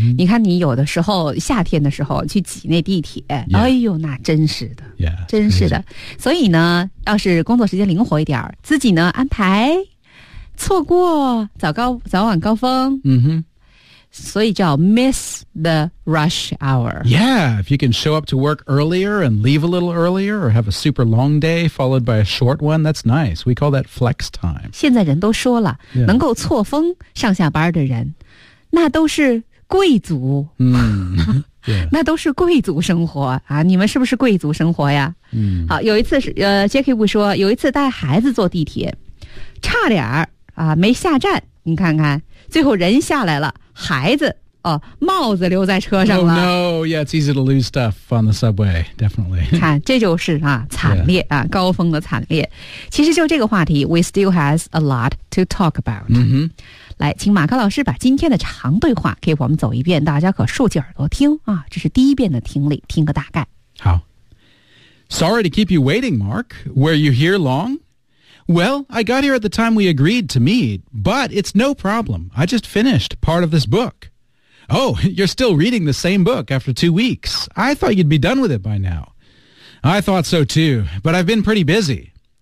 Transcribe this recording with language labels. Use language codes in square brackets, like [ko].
[zh] 你看你有的时候夏天的时候去挤那地铁、 yeah. 哎呦那真是的 yeah, 真是的。所以呢要是工作时间灵活一点自己呢安排错过早晚高峰。嗯哼。所以叫 miss the rush hour. [en] Yeah, if you can show up to work earlier and leave a little earlier or have a super long day followed by a short one, that's nice. We call that flex time. [zh] 现在人都说了、yeah. 能够错峰上下班的人那都是贵族。嗯、mm. yeah. 那都是贵族生活啊你们是不是贵族生活呀嗯、mm. 好有一次Jacky Wu 说有一次带孩子坐地铁差点儿啊没下站你看看最后人下来了。孩子哦，帽子留在车上了。 [en] Oh, no, yeah, it's easy to lose stuff on the subway, definitely. [zh] 看，这就是啊，惨烈、yeah. 啊，高峰的惨烈。其实就这个话题 ， [en] we still has a lot to talk about.、 Mm-hmm. [zh] 来，请马克老师把今天的长对话给我们走一遍，大家可竖起耳朵听啊，这是第一遍的听力，听个大概。 [en] 好 ，Sorry to keep you waiting, Mark. Were you here long? Well, I got here at the time we agreed to meet, but it's no problem. I just finished part of this book. Oh, you're still reading the same book after 2 weeks. I thought you'd be done with it by now. I thought so too, but I've been pretty busy.